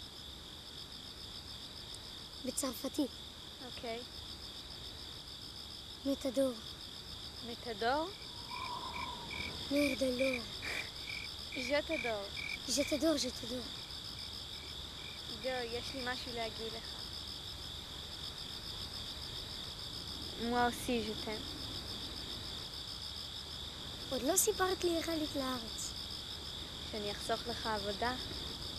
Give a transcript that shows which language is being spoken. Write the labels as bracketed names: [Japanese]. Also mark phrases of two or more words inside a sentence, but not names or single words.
[Hebrew] בצרפתית. אוקיי. [French] מתדור. מתדור? נר דלור. ז'תדור. ז'תדור. [Hebrew] עידו, יש לי משהו להגיד לך. [French] moi aussi je t'aime. [Hebrew] עוד לא סיפרת לי איך עלית לארץ. שאני אחסוך לך עבודה.